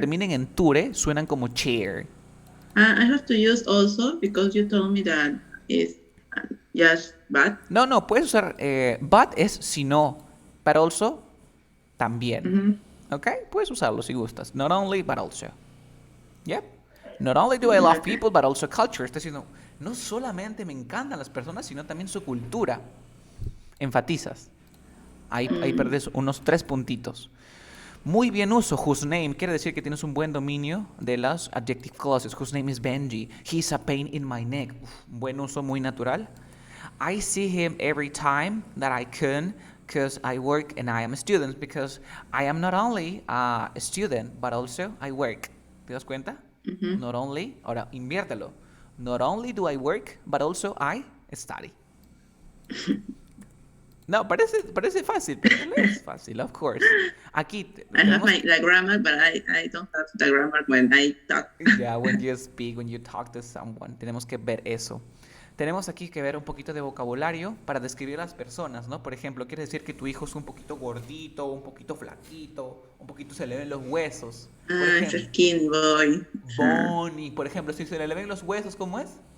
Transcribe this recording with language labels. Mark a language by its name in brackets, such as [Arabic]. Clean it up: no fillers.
[Spanish] terminen en ture suenan como chair. [English] I have to use also because you told me that it's just but. [Spanish] No, puedes usar but es si no, but also también. [English] ¿Ok? [Spanish] Puedes usarlo si gustas. [English] Not only, but also. Yep. Not only do I love people, but also culture. [Spanish] Está diciendo, no solamente me encantan las personas, sino también su cultura. Enfatizas. Ahí perdes unos 3 puntitos. Muy bien uso. Whose name quiere decir que tienes un buen dominio de las adjective clauses. [English] Whose name is Benji. He's a pain in my neck. [Spanish] Buen uso, muy natural. [English] I see him every time that I can because I work and I am a student. Because I am not only a student, but also I work. [Spanish] ¿Te das cuenta? [English] Not only, [Spanish] ahora inviértelo. [English] Not only do I work, but also I study. [Spanish] No, parece fácil, pero no es fácil, [English] of course. [Spanish] Aquí [English] I have the grammar, but I don't have the grammar when I talk. Yeah, when you speak, when you talk to someone. [Spanish] Tenemos que ver eso. Tenemos aquí que ver un poquito de vocabulario para describir a las personas, ¿no? Por ejemplo, quiere decir que tu hijo es un poquito gordito, un poquito flaquito, un poquito se le ven los huesos. Es [English] skinny boy. [Spanish] Bonnie, por ejemplo, si se le ven los huesos, ¿cómo es?